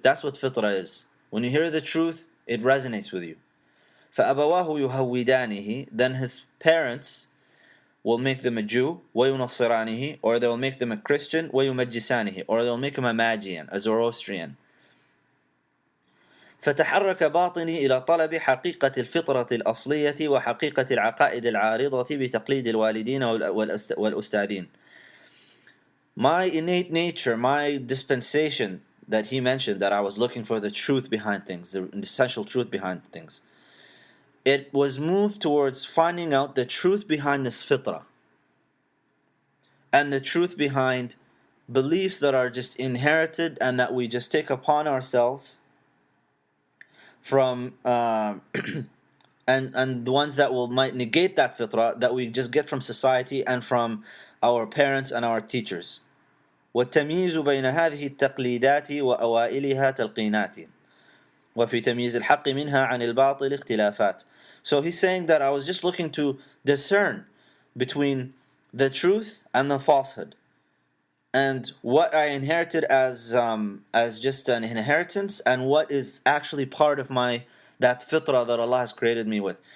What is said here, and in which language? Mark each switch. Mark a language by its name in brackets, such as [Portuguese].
[English] That's what fitrah is. When you hear the truth, it resonates with you. [Arabic] فَأَبَوَاهُ يُهَوِّدَانِهِ. [English] Then his parents will make them a Jew, [Arabic] وَيُنَصِّرَانِهِ, [English] or they will make them a Christian, [Arabic] وَيُمَجِّسَانِهِ, [English] or they will make him a Magian, a Zoroastrian. [Arabic] فتحرك باطني إلى طلب حقيقة الفطرة الأصلية وحقيقة العقائد العارضة بتقليد الوالدين والأستاذين. [English] My innate nature, my dispensation that he mentioned, that I was looking for the truth behind things, the essential truth behind things, it was moved towards finding out the truth behind this fitrah, and the truth behind beliefs that are just inherited and that we just take upon ourselves from and the ones that might negate that fitrah, that we just get from society and from our parents and our teachers. [Arabic] والتمييز بين هذه التقليدات وأوائلها تلقينات وفي تمييز الحق منها عن الباطل اختلافات. [English] So he's saying that I was just looking to discern between the truth and the falsehood, and what I inherited as just an inheritance, and what is actually part of that fitrah that Allah has created me with.